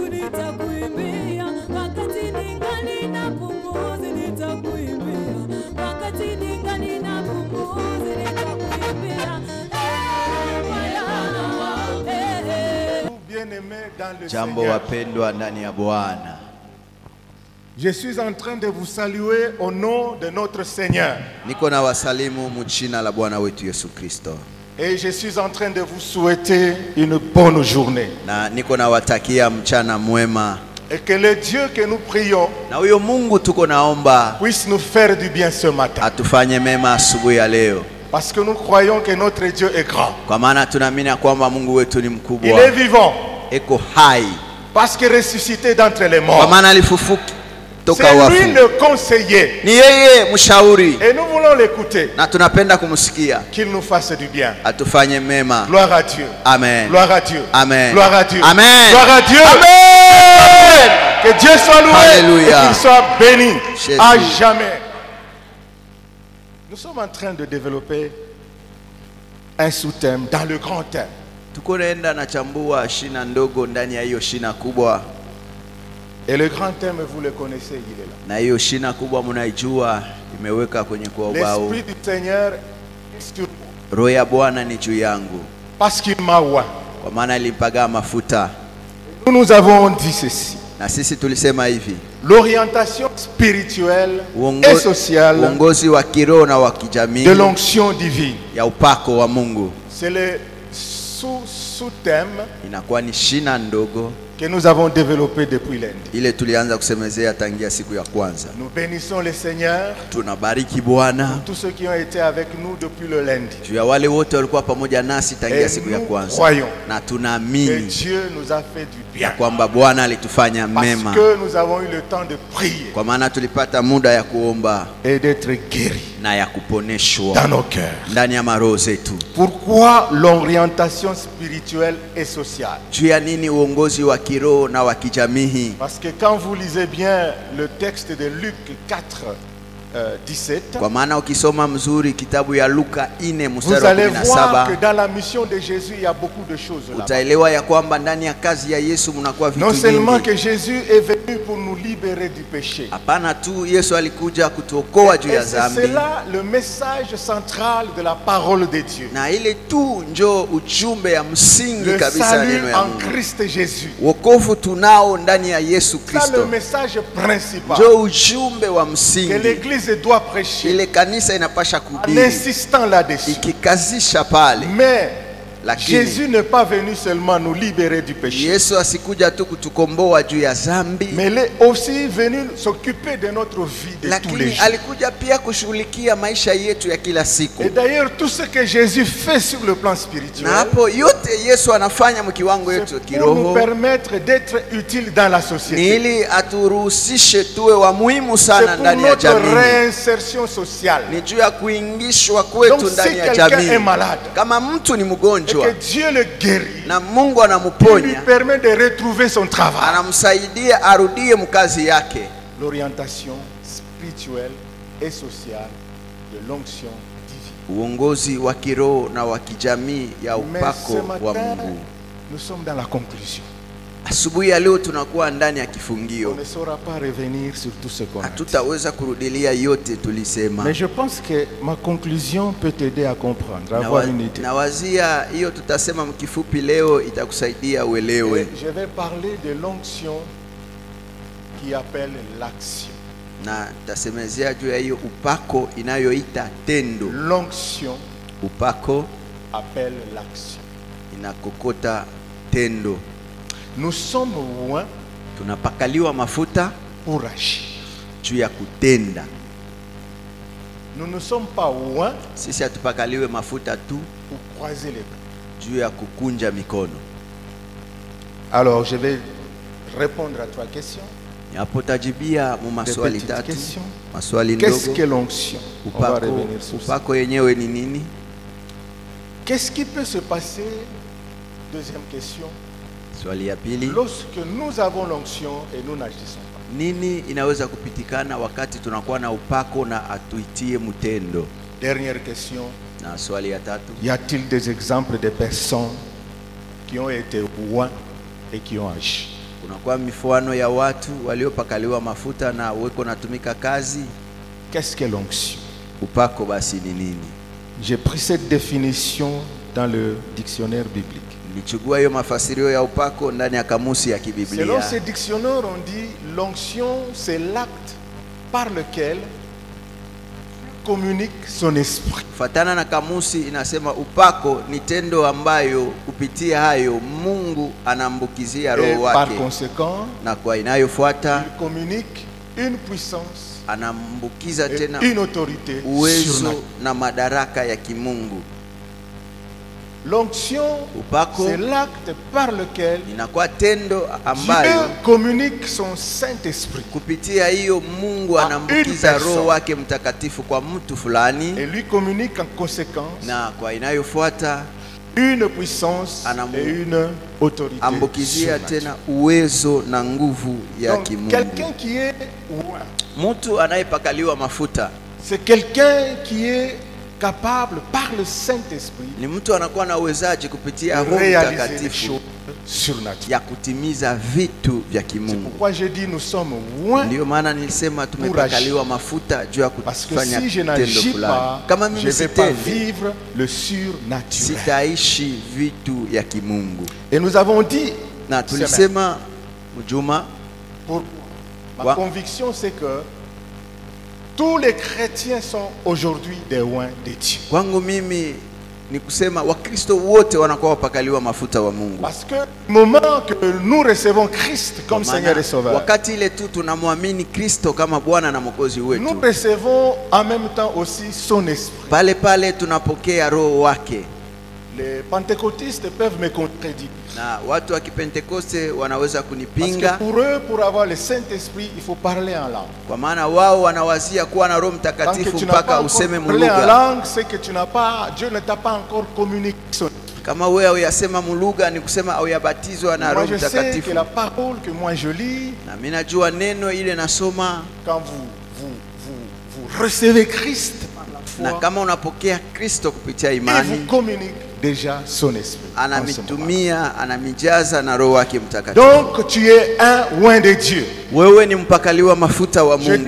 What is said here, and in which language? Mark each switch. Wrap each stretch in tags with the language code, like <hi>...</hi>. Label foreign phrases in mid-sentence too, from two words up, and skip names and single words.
<sw>nitakuimbia, wakati ningali na pumzi nitakuimbia, wakati ningali na pumzi nitakuimbia. Jambo wapendwa ndani ya Bwana.</sw> <fr>Je suis en train de vous saluer au nom de notre Seigneur.</fr> <sw>Niko na wasalimu mchina la Bwana wetu Yesu Kristo.</sw> <fr>Et je suis en train de vous souhaiter une bonne journée.</fr> <sw>Na niko na watakia mchana mwema.</sw> <fr>Et que le Dieu que nous prions</fr> <sw>na huyo Mungu tuko naomba</sw> <fr>puisse nous faire du bien ce matin.</fr> <sw>Atufanye mema asubuhi ya leo.</sw> <fr>Parce que nous croyons que notre Dieu est grand.</fr> <sw>Kwa maana tunaamini kwamba Mungu wetu ni mkubwa.</sw> <fr>Il est vivant.</fr> <sw>Eko hai.</sw> <fr>Parce que ressuscité d'entre les morts.</fr> <sw>Kwa maana alifufuka toka wafu.</sw> <fr>C'est lui le conseiller.</fr> <sw>Ni yeye mshauri.</sw> <fr>Et nous voulons l'écouter.</fr> <sw>Na tunapenda kumsikia.</sw> <fr>Qu'il nous fasse du bien.</fr> <sw>Atufanye mema.</sw> <fr>Gloire à Dieu. Amen. Gloire à Dieu. Amen. Gloire à Dieu. Amen. Gloire à Dieu. Amen. Que Dieu soit loué. Alléluia. Et qu'il soit béni Jésus. à jamais. Nous sommes en train de développer un sous-thème dans le grand thème.</fr> <sw>Tuko naenda na chambua shina ndogo ndani ya hiyo shina kubwa.</sw> <fr>Et le grand thème, vous le connaissez, il est là.</fr> <sw>Na hiyo shina kubwa mnaijua imeweka kwenye kwa ubao.</sw> <fr>L'esprit du Seigneur est sur moi.</fr> <sw>Roho ya Bwana ni juu yangu.</sw> <fr>Parce qu'il m'a oint.</fr> <sw>Kwa maana alimpaga mafuta.</sw> <fr>Nous avons dit ceci.</fr> <sw>Na sisi tulisema hivi.</sw> <fr>L'orientation spirituelle et sociale</fr> <sw>uongozi wa kiroho na wa kijamii</sw> <fr>de l'onction divine.</fr> <sw>Ya upako wa Mungu.</sw> <fr>C'est le sous-thème</fr> <sw>inakuwa ni shina ndogo</sw> <fr>que nous avons développé depuis lundi.</fr> <sw>Ile tulianza kusemezea tangia siku ya kwanza.</sw> <fr>Nous bénissons le Seigneur.</fr> <sw>Tunabariki Bwana.</sw> <fr>Tous ceux qui ont été avec nous depuis le lundi.</fr> <sw>Juu ya wale wote walikuwa pamoja nasi tangia siku ya kwanza.</sw> <fr>Croyons.</fr> <sw>Na tunaamini</sw> <fr>Dieu nous a fait du bien.</fr> <sw>Kwamba Bwana alitufanya mema.</sw> <fr>Parce que nous avons eu le temps de prier.</fr> <sw>Kwa maana tulipata muda ya kuomba</sw> <fr>et d'être guéris.</fr> <sw>Na ya kuponeshwa</sw> <fr>dans nos cœurs.</fr> <sw>Ndani ya maroho zetu.</sw> <fr>Pourquoi l'orientation spirituelle et sociale?</fr> <sw>Juu ya nini uongozi wa kiroho na wa kijamii?</sw> <fr>Parce que quand vous lisez bien le texte de Luc 4 17,</fr> <sw>kwa maana ukisoma mzuri kitabu ya Luka 4 mstari</sw> <fr>vous</fr> <sw>wa</sw> <fr>allez 17, voir que dans la mission de Jésus il y a beaucoup de choses là.</fr> <sw>Utaelewa ya kwamba ndani ya kazi ya Yesu mnakuwa vitu vingi.</sw> <fr>Non seulement</fr> <sw>vingi.</sw> <fr>que Jésus est venu pour nous libérer du péché.</fr> <sw>Hapana tu Yesu alikuja kutuokoa juu ya dhambi.</sw> <fr>C'est là le message central de la parole de Dieu.</fr> <sw>Na ile tu njoo ujumbe ya msingi kabisa ya neno ya Mungu.</sw> <fr>En Christ Jésus.</fr> <sw>Wokovu tunao ndani ya Yesu Kristo.</sw> <fr>C'est le message principal.</fr> <sw>Njoo ujumbe wa msingi.</sw> <fr>Que l'église doit prêcher.</fr> <sw>Ile kanisa inapasha kuhubiri.</sw> <fr>En insistant là-dessus.</fr> <sw>Ikikazisha pale.</sw> <fr>Mais Jésus n'est pas venu seulement nous libérer du péché.</fr> <sw>Yesu asikuja tu kutukomboa juu ya dhambi.</sw> <fr>Mais il est aussi venu s'occuper de notre vie de tous les jours.</fr> <sw>Alikuja pia kushughulikia maisha yetu ya kila siku.</sw> <fr>Et d'ailleurs tout ce que Jésus fait sur le plan spirituel.</fr> <sw>Na hapo yote Yesu anafanya mkiwango yetu kiroho.</sw> <fr>Pour nous permettre d'être utile dans la société.</fr> <sw>Ili aturuhusishe tuwe wa muhimu sana ndani ya jamii.</sw> <fr>C'est pour notre réinsertion sociale.</fr> <sw>Ni juu ya kuingishwa kwetu ndani ya jamii. Kama mtu ni mgonjwa.</sw> <fr>Et que Dieu le guérit.</fr> <sw>Na Mungu anamuponya.</sw> <fr>Il lui permet de retrouver son travail.</fr> <sw>Anamsaidia arudie mkazi yake.</sw> <fr>L'orientation spirituelle et sociale de l'onction divine.</fr> <sw>Uongozi wa kiroho na wa kijamii ya upako wa Mungu.</sw> <fr>Nous sommes dans la conclusion.</fr> <sw>Asubuhi ya leo tunakuwa ndani ya kifungio.</sw> <fr>On ne saura pas revenir sur tout ce qu'on a dit.</fr> <sw>Hatutaweza kurudilia yote tulisema.</sw> <fr>Mais je pense que ma conclusion peut t'aider à comprendre, à avoir une idée.</fr> <sw>Nawazia hiyo tutasema mkifupi leo itakusaidia uelewe.</sw> <fr>Je vais parler de l'onction qui appelle l'action.</fr> <sw>Na tasemezea juu ya hiyo upako inayoita tendo.</sw> <fr>L'onction</fr> <sw>upako</sw> <fr>appelle l'action.</fr> <sw>Inakokota tendo.</sw> <fr>Nous sommes loin</fr> <sw>tunapakaliwa mafuta</sw> <fr>pour agir.</fr> <sw>Juu ya kutenda.</sw> <fr>Nous ne sommes pas loin</fr> <sw>sisi hatupakaliwe mafuta tu</sw> <fr>pour croiser les bras.</fr> <sw>Juu ya kukunja mikono.</sw> <fr>Alors je vais répondre à trois questions.</fr> <sw>Hapo tajibia mu maswali tatu. Maswali ndogo.</sw> <fr>Qu'est-ce que l'onction? On va revenir sur ça.</fr> <sw>Upako yenyewe ni nini?</sw> <fr>Qu'est-ce qui peut se passer? Deuxième question.</fr> <sw>Swali ya pili.</sw> <fr>Lorsque nous avons l'onction et nous n'agissons pas.</fr> <sw>Nini inaweza kupitikana wakati tunakuwa na upako na atuitie mtendo?</sw> <fr>Dernière question.</fr> <sw>Na swali ya tatu.</sw> <fr>Y a-t-il des exemples de personnes qui ont été loin et qui ont agi?</fr> <sw>Kunakuwa mifano ya watu waliopakaliwa mafuta na weko natumika kazi.</sw> <fr>Qu'est-ce qu'est l'onction?</fr> <sw>Upako basi ni nini?</sw> <fr>J'ai pris cette définition dans le dictionnaire biblique.</fr> <sw>Nilichukua hiyo mafasirio ya upako ndani ya kamusi ya kibiblia.</sw> <fr>Selon ces dictionnaires, on dit l'onction, c'est l'acte par lequel communique son esprit.</fr> <sw>Fatana na kamusi inasema upako ni tendo ambayo kupitia hayo Mungu anambukizia roho wake.</sw> <fr>Par conséquent,</fr> <sw>na kwa inayofuata</sw> <fr>il communique une puissance,</fr> <sw>anambukiza tena</sw> <fr>une autorité</fr> <sw>uwezo na madaraka ya kimungu.</sw> <fr>L'onction, c'est l'acte par lequel</fr> <sw>inakuwa tendo ambayo</sw> <fr>Dieu communique son Saint-Esprit.</fr> <sw>Kupitia hiyo Mungu anambukiza roho wake mtakatifu kwa mtu fulani.</sw> <fr>Et lui communique en conséquence</fr> <sw>na kwa inayofuata</sw> <fr>une puissance et une autorité.</fr> <sw>Ambukizia tena uwezo na nguvu ya kimungu.</sw> <fr>Quelqu'un qui est</fr> <sw>mtu anayepakaliwa mafuta,</sw> <fr>c'est quelqu'un qui est capable par le Saint-Esprit</fr> <sw>ni mtu anakuwa na uwezaji kupitia Roho Mtakatifu ya kutimiza vitu vya kimungu.</sw> <fr>C'est pourquoi j'ai dit nous sommes loin.</fr> <sw>Ndio maana nilisema tumepakaliwa mafuta juu ya kufanya tendo fulani. Kama mimi sitendi,</sw> <fr>le surnaturel,</fr> <sw>sitaishi vitu ya kimungu.</sw> <fr>Et nous avons dit,</fr> <sw>na tulisema mjuma,</sw> <fr>pour ma conviction c'est que tous les chrétiens sont aujourd'hui des oints de Dieu.</fr> <sw>Kwangu mimi ni kusema Wakristo wote wanakuwa wapakaliwa mafuta wa Mungu.</sw> <fr>Parce que le moment que nous recevons Christ comme Seigneur et Sauveur,</fr> <sw>wakati ile tu tunamwamini Kristo kama Bwana na Mwokozi wetu,</sw> <fr>nous recevons en même temps aussi son esprit.</fr> <sw>Pale pale tunapokea roho wake.</sw> <fr>Les pentecôtistes peuvent me contredire.</fr> <sw>Na watu wa Kipentekoste wanaweza kunipinga.</sw> <fr>Parce que pour eux, pour avoir le Saint-Esprit, il faut parler en langue.</fr> <sw>Kwa maana wao wanawazia kuwa na Roho Mtakatifu mpaka useme mulugha.</sw> <fr>Parler en langue, c'est que tu n'as pas, Dieu ne t'a pas encore communiqué son esprit.</fr> <sw>Kama wewe uyasema mulugha ni kusema au yabatizwa na Roho Mtakatifu.</sw> <fr>Moi je sais que la parole que moi je lis,</fr> <sw>na mimi najua neno ile nasoma,</sw> <fr>quand vous recevez Christ par la foi,</fr> <sw>na kama unapokea Kristo kupitia imani,</sw> <fr>il vous communique déjà son esprit.</fr> <sw>Anamitumia, anamijaza na roho wake mtakatifu.</sw> <fr>Donc tu es un oint de Dieu.</fr> <sw>Wewe ni mpakaliwa mafuta wa Mungu.</sw>